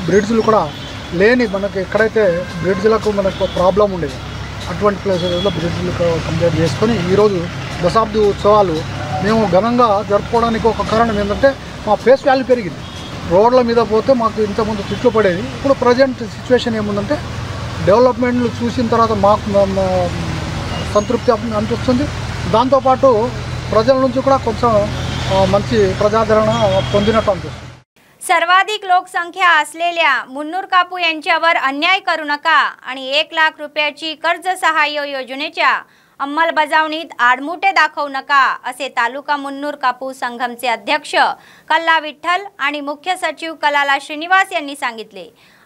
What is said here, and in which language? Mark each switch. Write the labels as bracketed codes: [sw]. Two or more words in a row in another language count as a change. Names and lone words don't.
[te] బ్రిడ్జ్లు కూడా లేని మనకి ఎక్కడైతే బ్రిడ్జ్లకు మనకు ప్రాబ్లం ఉండేది అటువంటి ప్లేసెస్లో బ్రిడ్జ్లు కంప్లీట్ చేసుకొని ఈరోజు దశాబ్ది ఉత్సవాలు మేము ఘనంగా జరుపుకోవడానికి ఒక కారణం ఏంటంటే మా [en] face value [te] పెరిగింది. రోడ్ల మీద పోతే మాకు ఇంతకుముందు తిట్లు పడేది. ఇప్పుడు [en] present situation [te] ఏముందంటే డెవలప్మెంట్లు చూసిన తర్వాత మాకు సంతృప్తి అనిపిస్తుంది. దాంతోపాటు ప్రజల నుంచి కూడా కొంచెం మంచి ప్రజాదరణ పొందినట్టు అనిపిస్తుంది. [mr] सर्वाधिक लोकसंख्या असलेल्या मुन्नूर कापू यांच्यावर अन्याय करू नका आणि 1 लाख रुपयाची कर्ज सहाय्य योजनेच्या अंमलबजावणीत आडमुठे दाखवू नका असे तालुका मुन्नूर कापू संघमचे अध्यक्ष कल्ला विठ्ठल आणि मुख्य सचिव कलाला श्रीनिवास यांनी सांगितले.